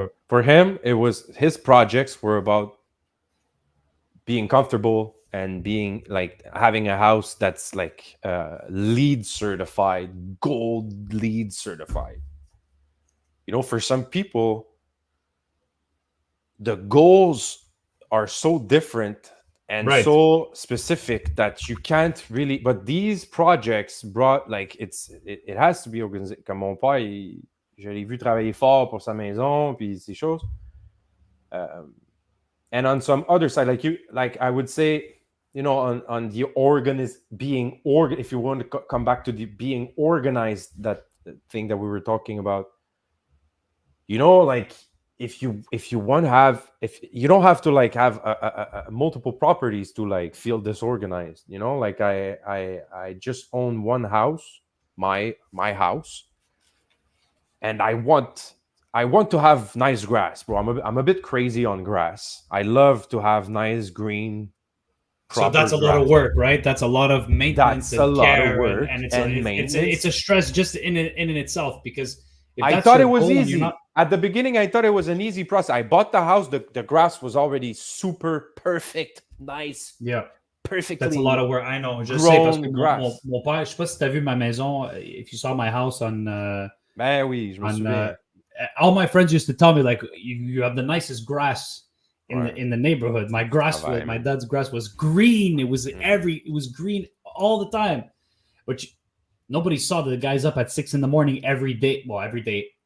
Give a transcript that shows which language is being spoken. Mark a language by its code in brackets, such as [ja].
[en] For him, it was his projects were about being comfortable and being having a house that's LEED certified, gold LEED certified. For some people, the goals are so different and so specific that you can't really. But these projects brought it has to be organisé. [fr] Comme mon père, je l'ai vu travailler fort pour sa maison puis ces choses. [en] And on some other side, I would say, on the if you want to come back to the being organized, that thing that we were talking about, if you want to have, if you don't have to have a multiple properties to feel disorganized, I just own one house, my house, and I want to have nice grass, bro. I'm a bit crazy on grass. I love to have nice green. So that's a lot of work, right? That's a lot of maintenance. That's a lot of work, and it's a stress just in itself, because I thought it was easy. At the beginning, I thought it was an easy process. I bought the house. The grass was already super perfect, nice. Yeah. Perfectly. That's a lot of work. I know. [fr] Je sais parce que mon père, je sais pas si t'as vu ma maison. [en] If you saw my house on. [fr] Ben oui, je me souviens. [en] All my friends used to tell me you have the nicest grass in the neighborhood. My grass, my dad's grass was green. It was it was green all the time, which nobody saw that the guy's up at 6 a.m. every day. Well, every day.